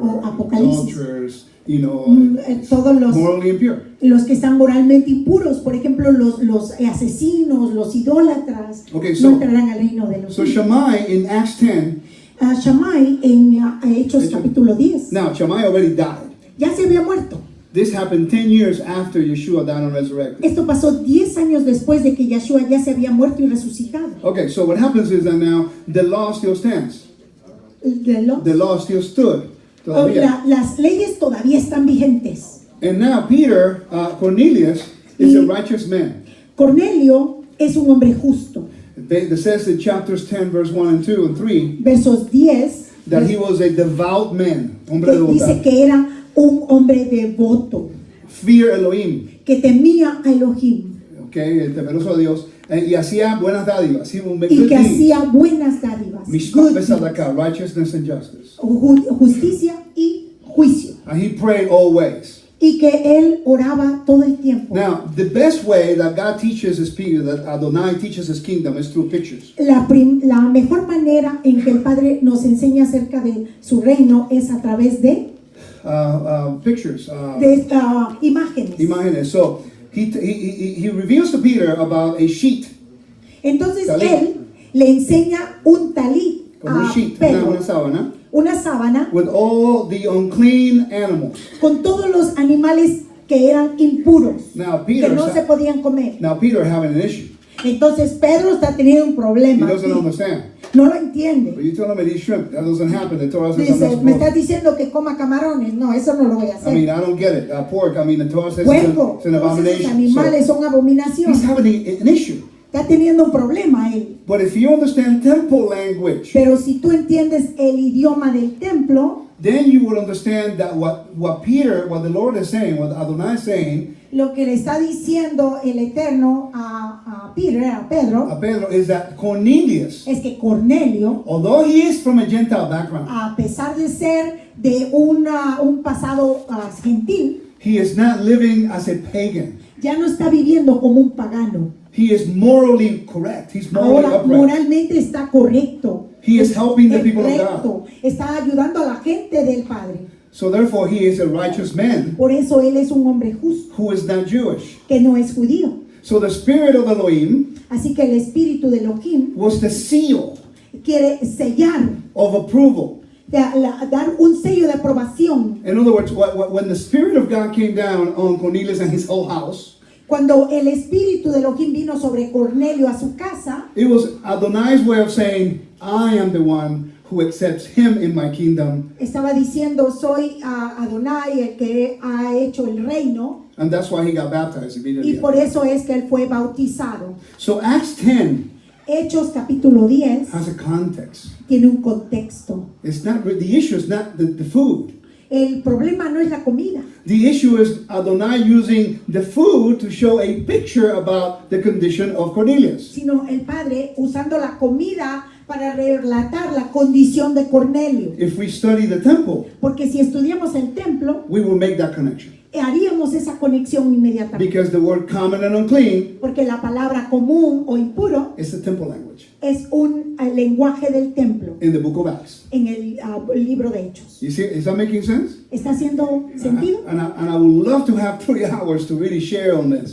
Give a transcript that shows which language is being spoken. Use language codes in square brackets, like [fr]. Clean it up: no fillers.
[es] O Apocalipsis. [en] adulterers, [es] Todos [en] morally impure. [es] los que están moralmente impuros, por ejemplo, los asesinos, los idólatras, [en] Okay, [es] no [en] so- [es] entrarán al reino de los [en] So [es] cielos. [en] Shammai in Acts 10, [es] Shammai en Hechos capítulo 10 [en] now Shammai already died. [es] ya se había muerto. [en] This happened 10 years after Yeshua died and resurrected. [es] Esto pasó 10 años después de que Yeshua ya se había muerto y resucitado. [en] Okay, so what happens is that now the law still stands. The law still stood. Todavía. [es] Las leyes todavía están vigentes. [en] And now Peter, Cornelius, is a righteous man. [es] Cornelio es un hombre justo. [en] It says in chapters 10, verse 1 and 2 and 3, [es] Versos 10 [en] that he was a devout man. Hombre [es] dice devoto. que era un hombre devoto, [en] Fear Elohim. [es] que temía a Elohim Okay, el temeroso a Dios. Y hacía buenas dádivas. [en] He would make [es] y [en] good [es] que [en] deeds. [es] hacía buenas dádivas, [he] Mishpat [en] good v'sadakah, righteousness and justice. [es] justicia y juicio, [en] And he prayed always. [es] y que él oraba todo el tiempo. [en] Now, the best way that God teaches his people, that Adonai teaches his kingdom, is through pictures. [es] La mejor manera en que el Padre nos enseña acerca de su reino es a través de [en] Pictures. [es] imágenes. Imágenes. [en] So, he reveals to Peter about a sheet. [es] Entonces Talit. él le enseña un talit Como un [en] a sheet, [es] Pedro, una sábana, una sábana [en] with all the unclean animals. [es] con todos los animales que eran impuros, [en] Now, [es] que [en] Peter, [es] no se podían comer. [en] now Peter having an issue. [es] Entonces Pedro está teniendo un [en] He [es] problema. [en] doesn't [es] aquí. [en] understand. [es] No lo entiende. [en] But you tell him to eat shrimp. That doesn't happen. The Torah says I'm [es] Dice, [en] not [es] me [en] supposed [es] estás diciendo que coma camarones. No, eso no lo voy a [en] I mean, [es] hacer. [en] I don't get it. Pork, I mean, the Torah says [es] Puerco, [en] it's an [es] todos esos [en] abomination. [es] animales son [en] So, [es] abominación. [en] he's having an issue. [es] Está teniendo un problema él. [en] But if you understand temple language, [es] Pero si tú entiendes el idioma del templo, [en] then you will understand that what the Lord is saying, what Adonai is saying, [es] lo que le está diciendo el Eterno a Pedro, [en] is that Cornelius, [es] es que Cornelio, [en] although he is from a Gentile background, [es] a pesar de ser de un pasado gentil, [en] he is not living as a pagan. [es] ya no está viviendo como un pagano. [en] He is morally correct. He's morally [es] Ahora [en] upright. [es] moralmente está correcto. [en] He is helping the [es] Es [en] people of [es] recto. [en] God. [es] Está ayudando a la gente del Padre. [en] So therefore, he is a righteous man [es] Por eso él es un hombre justo, [en] who is not Jewish. [es] que no es judío. [en] So the spirit of Elohim [es] Así que el espíritu de Elohim [en] was the seal [es] quiere sellar, [en] of approval. [es] dar un sello de aprobación. [en] In other words, when the Spirit of God came down on Cornelius and his whole house, [es] Cuando el espíritu de Elohim vino sobre Cornelio a su casa, [en] it was Adonai's way of saying, I am the one who accepts him in my kingdom. [es] estaba diciendo, soy Adonai el que ha hecho el reino, [en] And that's why he got baptized [es] y [en] immediately. [es] por eso es que él fue bautizado. [en] So Acts 10 [es] Hechos capítulo 10 [en] has a context. [es] tiene un contexto. [en] It's not the issue is not the food. [es] El problema no es la comida. [en] The issue is Adonai using the food to show a picture about the condition of Cornelius. [es] Sino el Padre usando la comida para relatar la condición de Cornelio. [en] If we study the temple, [es] Porque si estudiamos el templo, [en] we will make that connection. [es] haríamos esa conexión inmediatamente. [en] Because the word common and unclean [es] Porque la palabra común o impuro [en] is the temple language [es] es un lenguaje del templo [en] in the book of Acts. [es] en el libro de Hechos. [en] You see, is that making sense? [es] ¿Está haciendo sentido? [en] And I would love to have 3 hours to really share on this.